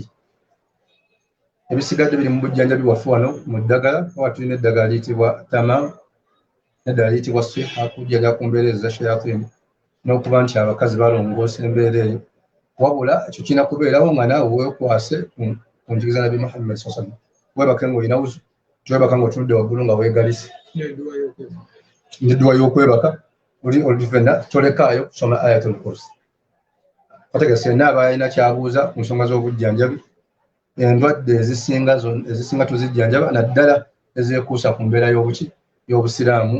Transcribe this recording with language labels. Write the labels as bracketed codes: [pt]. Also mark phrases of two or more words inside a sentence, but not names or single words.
[lg] Ebisigadde biri mu bujjanjabi waffe wano mu ddagala, oba tulina eddagala liyitibwa tamam n'eddagala liyitibwa siha, kujjaga ku mbeera ezo za shayatin n'okuba nti abakazi balongoosa embeera eyo. Wabula ekyo kirina kubeerawo nga naawe weekwase ku njigiriza Nabi Muhammad [ar] صلى الله عليه وسلم. [lg] Weebake ng'olina wuzu, teweebaka ng'otunudde waggulu nga weegalise. N'edduwa y'okwebaka oluvena tolekaayo kusoma [ar] آية الكرسي. [lg] Kategese senna aba alina kyabuuza ku nsonga z'obujjanjabi, endwadde ezisinga tuzijjanjaba naddala ezeekuusa ku mbeera y'obusiraamu.